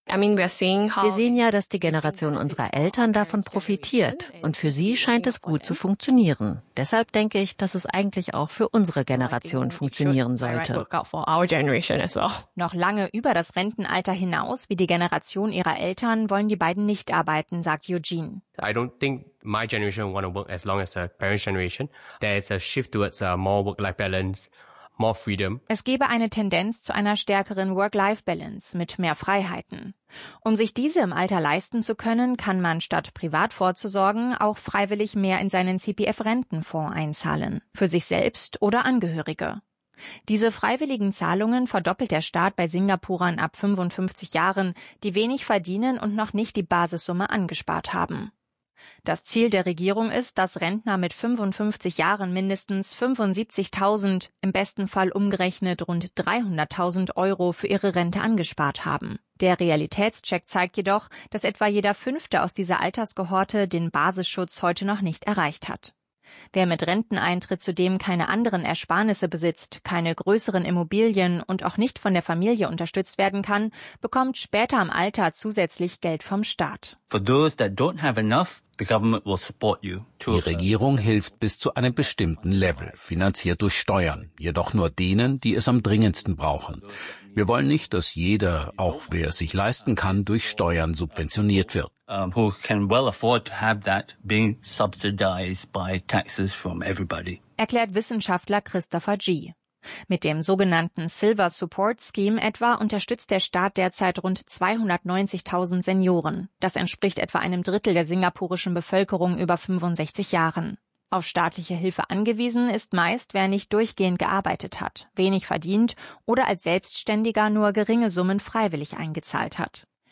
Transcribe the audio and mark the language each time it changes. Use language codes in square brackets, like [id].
[de] Wir sehen ja, dass die Generation unserer Eltern davon profitiert. Und für sie scheint es gut zu funktionieren. Deshalb denke ich, dass es eigentlich auch für unsere Generation funktionieren sollte. Noch lange über das Rentenalter hinaus, wie die Generation ihrer Eltern, wollen die beiden nicht arbeiten, sagt Eugene. [en] I don't think my generation want to work as long as the parents' generation. There is a shift towards more work-life balance. More freedom. [de] Es gebe eine Tendenz zu einer stärkeren Work-Life-Balance mit mehr Freiheiten. Um sich diese im Alter leisten zu können, kann man statt privat vorzusorgen auch freiwillig mehr in seinen CPF-Rentenfonds einzahlen. Für sich selbst oder Angehörige. Diese freiwilligen Zahlungen verdoppelt der Staat bei Singapurern ab 55 Jahren, die wenig verdienen und noch nicht die Basissumme angespart haben. Das Ziel der Regierung ist, dass Rentner mit 55 Jahren mindestens 75.000, im besten Fall umgerechnet rund 300.000 Euro für ihre Rente angespart haben. Der Realitätscheck zeigt jedoch, dass etwa jeder Fünfte aus dieser Altersgehorte den Basisschutz heute noch nicht erreicht hat. Wer mit Renteneintritt zudem keine anderen Ersparnisse besitzt, keine größeren Immobilien und auch nicht von der Familie unterstützt werden kann, bekommt später im Alter zusätzlich Geld vom Staat. [en] For those that don't have enough, the government will support you. [de] Die Regierung hilft bis zu einem bestimmten Level, finanziert durch Steuern, jedoch nur denen, die es am dringendsten brauchen. Wir wollen nicht, dass jeder, auch wer es sich leisten kann, durch Steuern subventioniert wird. [en] Who can well afford to have that being subsidized by taxes from everybody. [de] Erklärt Wissenschaftler Christopher G. Mit dem sogenannten Silver Support Scheme etwa unterstützt der Staat derzeit rund 290.000 Senioren. Das entspricht etwa einem Drittel der singapurischen Bevölkerung über 65 Jahren. Auf staatliche Hilfe angewiesen ist meist, wer nicht durchgehend gearbeitet hat, wenig verdient oder als Selbstständiger nur geringe Summen freiwillig eingezahlt hat.